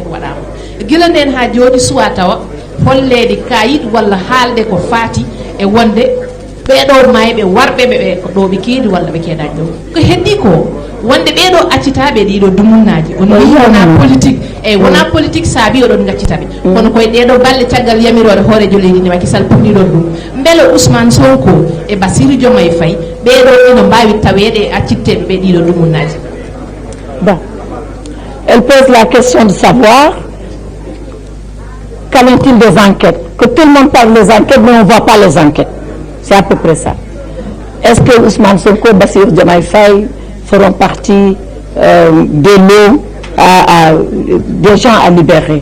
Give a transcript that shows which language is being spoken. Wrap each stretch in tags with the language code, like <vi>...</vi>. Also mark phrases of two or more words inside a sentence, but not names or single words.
<ff>wadama gila nden ha joni suwa tawa hollede kayit walla haalde ko faati e wonde beedo maybe warbe be ko do be keedi walla be keedaaji do ko heddi ko wonde beedo accitabe dido dumunnaji on wona politique e wona politique saabi odon gaccitabe kono koy deedo balle tagal yamirode hoorejo leydi ni Macky Sall puddi don dum mbelo Ousmane Sonko e Bassirou Diomaye Faye beedo ino mbawi tawede accitebe be dido dumunnaji.</ff> <fr>Bon, elle pose la question de savoir qu'en est-il des enquêtes, que tout le monde parle des enquêtes mais on ne voit pas les enquêtes. C'est à peu près ça. Est-ce que Ousmane Sonko, Bassirou Diomaye Faye feront partie des lots des gens à libérer?</fr>